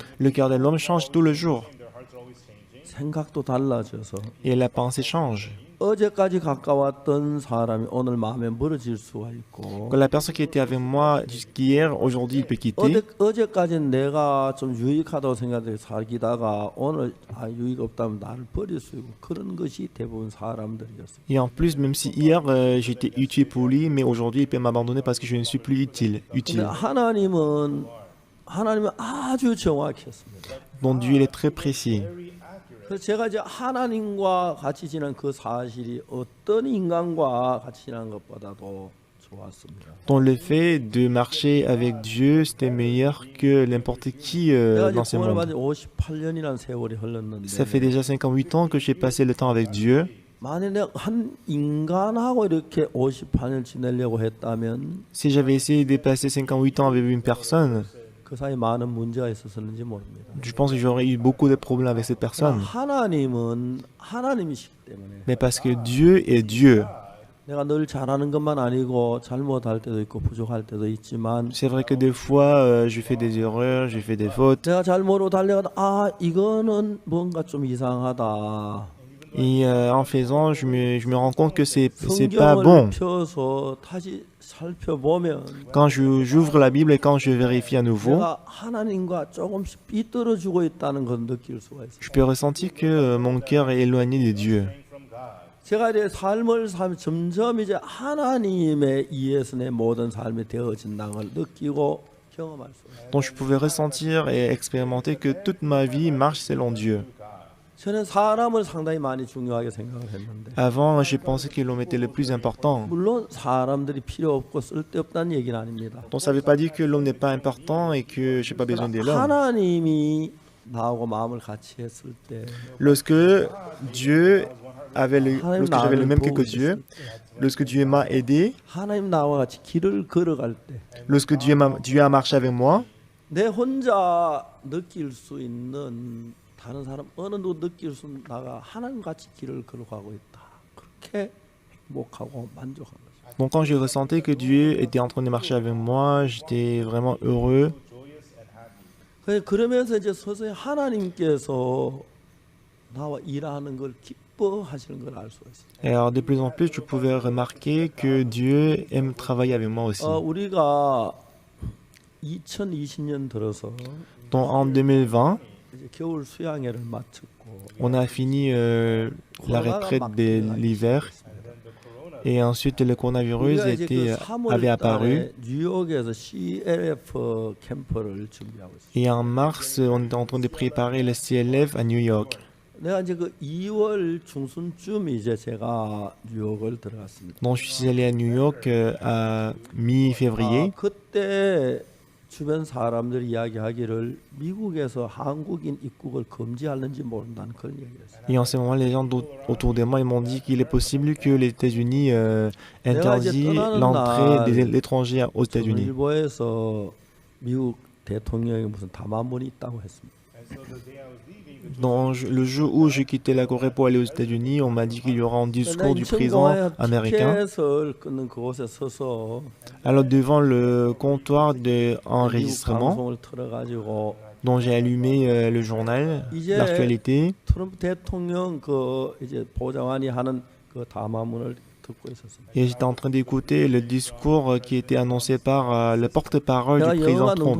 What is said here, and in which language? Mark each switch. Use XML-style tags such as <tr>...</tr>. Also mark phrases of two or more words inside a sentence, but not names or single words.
<fr>Le cœur de l'homme change tout le jour</fr> <ko>생각도 달라져서</ko> <fr>et la pensée change.</fr> <ko>어제까지 가까웠던 사람이 오늘 마음에 멀어질 수가 있고</ko> <fr>Que la personne qui était avec moi jusqu'hier, aujourd'hui il peut quitter.</fr> <ko>어제까지는 내가 좀 유익하다고 생각해서 살기다가 오늘 유익 없다면 나를 버릴 수 있고 그런 것이 대부분 사람들이었어요.</ko> <fr>Et en plus, même si hier j'étais utile pour lui, mais aujourd'hui il peut m'abandonner parce que je ne suis plus utile.</fr> <ko>하나님은 아주 정확했습니다.</ko> <fr>Donc Dieu il est très précis.</fr> <ko>그래서 제가 이제 하나님과 같이 지낸 그 사실이 어떤 인간과 같이 지낸 것보다도 좋았습니다.</ko> <fr>Donc le fait de marcher avec Dieu, c'était meilleur que n'importe qui dans ce monde.</fr> <ko>58년이라는 세월이 흘렀는데</ko> <fr>Ça fait déjà 58 ans que j'ai passé le temps avec Dieu.</fr> <ko>만약에 한 인간하고 이렇게 58년 지내려고 했다면</ko> <fr>Si j'avais essayé de passer 58 ans avec une personne,</fr> <ko>그 사이 많은 문제가 있었는지 모릅니다.</ko> <fr>je pense que j'aurais eu beaucoup de problèmes avec cette personne.</fr> <ko>하나님은 하나님이시기 때문에.</ko> <fr>Mais parce que Dieu est Dieu.</fr> <ko>내가 늘 잘하는 것만 아니고 잘못할 때도 있고 부족할 때도 있지만</ko> <fr>C'est vrai que des fois je fais des erreurs, je fais des fautes.</fr> <ko>내가 잘못으로 달려가다 이거는 뭔가 좀 이상하다.</ko> <fr>Et en faisant, je me rends compte que c'est pas bon.</fr> <ko>펴서 다시 살펴보면</ko> <fr>Quand j'ouvre la Bible et quand je vérifie à nouveau,</fr> <ko>내가 하나님과 조금씩 삐뚤어지고 있다는 걸 느낄 수가 있어요.</ko> <fr>je peux ressentir que mon cœur est éloigné de Dieu.</fr> <ko>제가 이제 삶을 점점 이제 하나님에 의해서 내 모든 삶이 되어진다는 걸 느끼고 경험할 수 있어요.</ko> <fr>Donc je pouvais ressentir et expérimenter que toute ma vie marche selon Dieu.</fr> <ko>저는 사람을 상당히 많이 중요하게 생각을 했는데</ko> <fr>Avant, j'ai pensé que l'homme était le plus important.</fr> <ko>물론 사람들이 필요 없고 쓸데없다는 얘기는 아닙니다.</ko> <fr>Donc ça ne veut pas dire que l'homme n'est pas important et que je n'ai pas besoin de l'homme.</fr> <ko>하나님이 나하고 마음을 같이 했을 때</ko> <fr>Lorsque lorsque j'avais le même cœur que Dieu, lorsque Dieu m'a aidé,</fr> <ko>하나님 나와 같이 길을 걸어갈 때</ko> <fr>lorsque Dieu a marché avec moi,</fr> <ko>내 혼자 느낄 수 있는 다른 사람 어느 누구 느낄 수 있는 나가 하나님 같이 길을 걸어가고 있다. 그렇게 행복하고 만족한 거죠.</ko> <fr>donc quand je ressentais que Dieu était en train de marcher avec moi, j'étais vraiment heureux.</fr> <ko>그러면서 이제 서서히 하나님께서 나와 일하는 걸 기뻐하시는 걸 알 수가 있어요.</ko> <fr>Et alors de plus en plus, je pouvais remarquer que Dieu aime travailler avec moi aussi.</fr> <ko>우리가 2020년 들어서</ko> <fr>Donc en 2020,</fr> <ko>이제 겨울 수양회를 마쳤고</ko> <fr>on a fini la retraite de l'hiver et ensuite le coronavirus avait apparu.</fr> <ko>뉴욕에서 CLF 캠프를 준비하고 있어요.</ko> <fr>Et en mars, on était en train de préparer le CLF à New York.</fr> <ko>내가 이제 그 2월 중순쯤 이제 제가 뉴욕을 들어갔습니다.</ko> <fr>Donc je suis allé à New York à mi-février.</fr> <ko>그때 주변 사람들이 이야기하기를 미국에서 한국인 입국을 금지하는지 모른다는 그런 얘기를 했어요.</ko> <fr>Et en ce moment, les gens autour de moi ils m'ont dit qu'il est possible que les États-Unis interdisent l'entrée des étrangers aux États-Unis.</fr> <ko>일보에서 미국 대통령이 무슨 담화문이 있다고 했습니다.</ko> <fr>Dans le jour où j'ai quitté la Corée pour aller aux États-Unis, on m'a dit qu'il y aura un discours du président américain. Alors devant le comptoir d'enregistrement, dont j'ai allumé le journal, l'actualité, et j'étais en train d'écouter le discours qui était annoncé par le porte-parole du président Trump.</fr>